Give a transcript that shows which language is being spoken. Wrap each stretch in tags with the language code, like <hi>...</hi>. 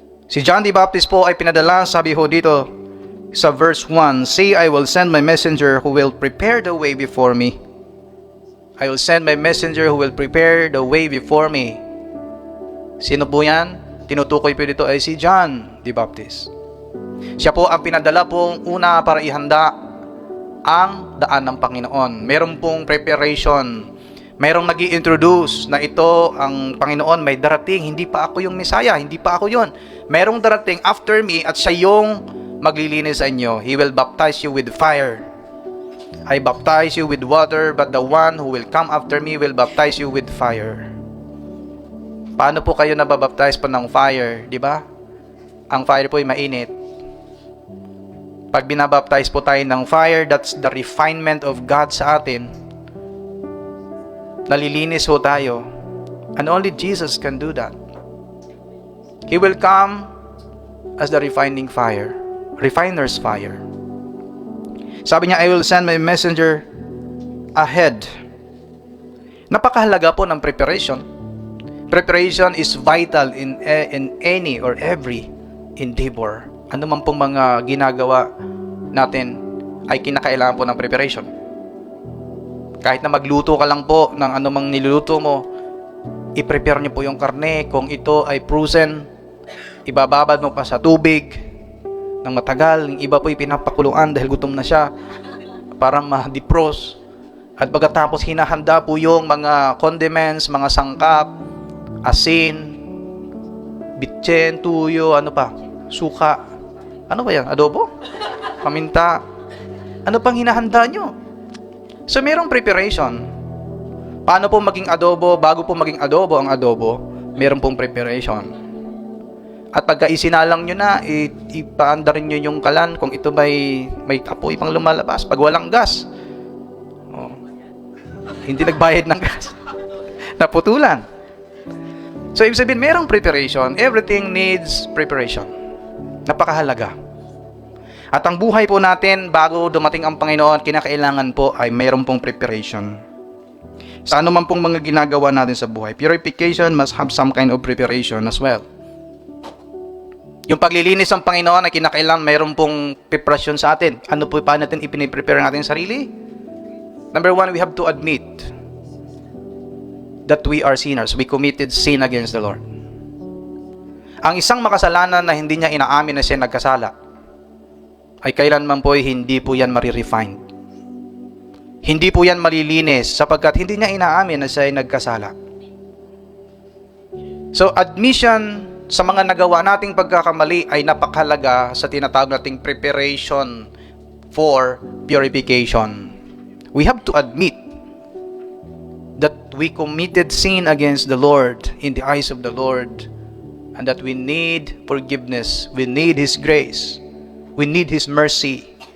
<tl>Si John the Baptist po ay pinadala, sabi ho dito sa verse 1,</tl> <en>"See, I will send my messenger who will prepare the way before me." I will send my messenger who will prepare the way before me.</en> <tl>Sino po yan? Tinutukoy po dito ay si John the Baptist. Siya po ang pinadala pong una para ihanda ang daan ng Panginoon. Meron pong preparation. Merong nag-i-introduce na ito ang Panginoon may darating. Hindi pa ako yung Messiah. Hindi pa ako yon. Merong darating after me at siya yung maglilinis sa inyo.</tl> <en>He will baptize you with fire. I baptize you with water, but the one who will come after me will baptize you with fire.</en> <tl>Paano po kayo nababaptize po ng fire? Di ba? Ang fire po ay mainit. Pag binabaptize po tayo ng fire,</tl> <en>that's the refinement of God</en> <tl>sa atin. Nalilinis ho tayo.</tl> <en>And only Jesus can do that. He will come as the refining fire. Refiner's fire.</en> <tl>Sabi niya,</tl> <en>I will send my messenger ahead.</en> <tl>Napakahalaga po ng preparation.</tl> <en>Preparation is vital in any or every endeavor.</en> <tl>Ano man pong mga ginagawa natin ay kinakailangan po ng preparation. Kahit na magluto ka lang po ng anumang niluluto mo, i-prepare niyo po yung karne. Kung ito ay frozen, ibababad mo pa sa tubig ng matagal. Yung iba po pinapakuluan dahil gutom na siya para ma-defrost. At pagkatapos hinahanda po yung mga condiments, mga sangkap, asin, bitchen, tuyo, suka. Ano ba yan? Adobo? Paminta? Ano pang hinahanda nyo? So, mayroong preparation. Paano po maging adobo? Bago po maging adobo ang adobo, mayroon pong preparation. At pagka isinalang nyo na, ipaanda rin nyo yung kalan kung ito may apoy pang lumalabas. Pag walang gas, hindi nagbayad ng gas. Naputulan. So, ibig sabihin, merong preparation.</tl> <en>Everything needs preparation.</en> <tl>Napakahalaga. At ang buhay po natin, bago dumating ang Panginoon, kinakailangan po ay meron pong preparation. Sa ano man pong mga ginagawa natin sa buhay,</tl> <en>purification must have some kind of preparation as well.</en> <tl>Yung paglilinis ng Panginoon ay kinakailangan mayroon pong preparasyon sa atin. Ano po paano natin ipiniprepare natin sarili?</tl> <en>Number one, we have to admit that we are sinners. We committed sin against the Lord.</en> <tl>Ang isang makasalanan na hindi niya inaamin na siya nagkasala, ay kailanman po hindi po yan marirefined. Hindi po yan malilinis sapagkat hindi niya inaamin na siya ay nagkasala. So, admission sa mga nagawa nating pagkakamali ay napakahalaga sa tinatawag nating preparation for purification.</tl> <en>We have to admit that we committed sin against the Lord in the eyes of the Lord and that we need forgiveness, we need His grace, we need His mercy.</en>